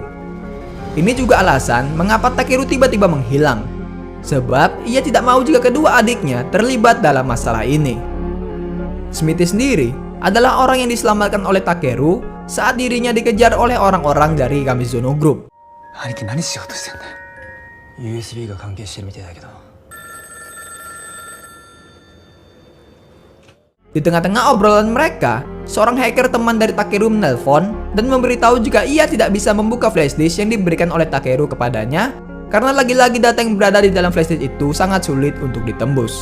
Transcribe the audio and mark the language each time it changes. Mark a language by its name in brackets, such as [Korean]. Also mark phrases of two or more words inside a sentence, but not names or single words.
[Indonesian] Ini juga alasan mengapa Takeru tiba-tiba menghilang. Sebab ia tidak mau jika kedua adiknya terlibat dalam masalah ini. Smithy sendiri adalah orang yang diselamatkan oleh Takeru saat dirinya dikejar oleh orang-orang dari Kamizono Group. [Japanese] USB が関係してるみたいだけど。 [Indonesian] Di tengah-tengah obrolan mereka, seorang hacker teman dari Takeru menelpon dan memberitahu jika ia tidak bisa membuka flashdisk yang diberikan oleh Takeru kepadanya karena lagi-lagi data yang berada di dalam flashdisk itu sangat sulit untuk ditembus.